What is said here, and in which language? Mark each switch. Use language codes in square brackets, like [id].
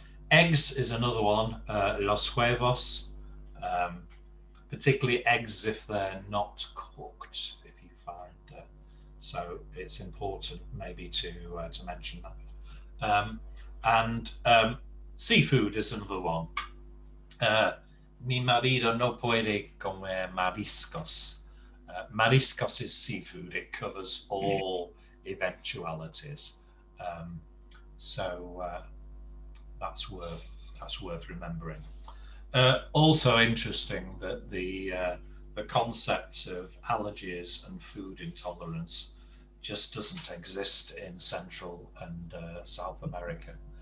[en] Eggs is another one. Los huevos, particularly eggs if they're not cooked. If you find so, it's important maybe to mention that. And seafood is another one. [es] Mi marido no puede comer mariscos. [en] Mariscos is seafood. It covers all eventualities. So that's worth remembering. Also interesting that the concept of allergies and food intolerance just doesn't exist in Central and South America.